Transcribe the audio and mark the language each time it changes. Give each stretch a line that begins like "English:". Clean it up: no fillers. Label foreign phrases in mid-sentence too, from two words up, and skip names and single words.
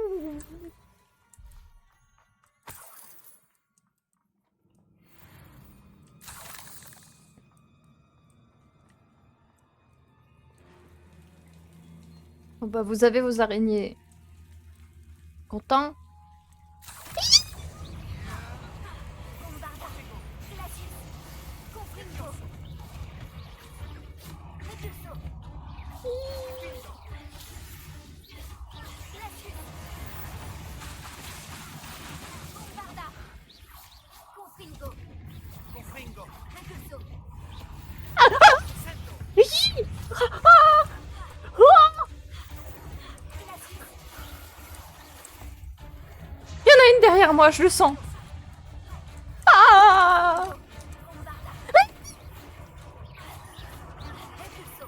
French: Oh bah, vous avez vos araignées. Content? Bombarda, Glacius, Confringo, Repulso, Glacius, Bombarda, Confringo, Confringo. Repulso, Oui. Ah. Ah. Glacius, Il y en a une derrière moi, je le sens. Ah. Repulso,